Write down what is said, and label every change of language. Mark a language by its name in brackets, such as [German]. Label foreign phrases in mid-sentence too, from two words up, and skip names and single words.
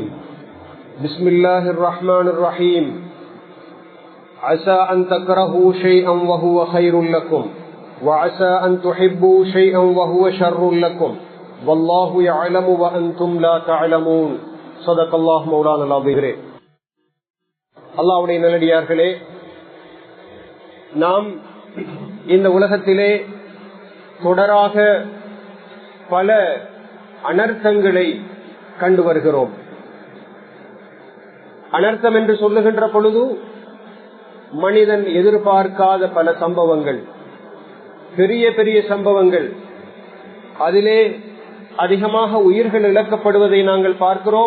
[Arabic] بسم الله الرحمن الرحيم. عسى أن تكرهوا شيئا وهو خير لكم وعسى أن تحبوا شيئا وهو شر لكم والله يعلم وأنتم لا تعلمون. صدق الله مولانا العظيم. [Tamil] அல்லாஹ்வுடைய நல்லடியார்களே, நாம் இந்த உலகத்திலே தொடராக பல அனர்த்தங்களை கண்டு வருகிறோம். அனர்த்தம் என்று சொல்லுகின்ற பொழுது மனிதன் எதிர்பார்க்காத பல சம்பவங்கள், பெரிய பெரிய சம்பவங்கள், அதிலே அதிகமாக உயிர்கள் இழக்கப்படுவதை நாங்கள் பார்க்கிறோம்.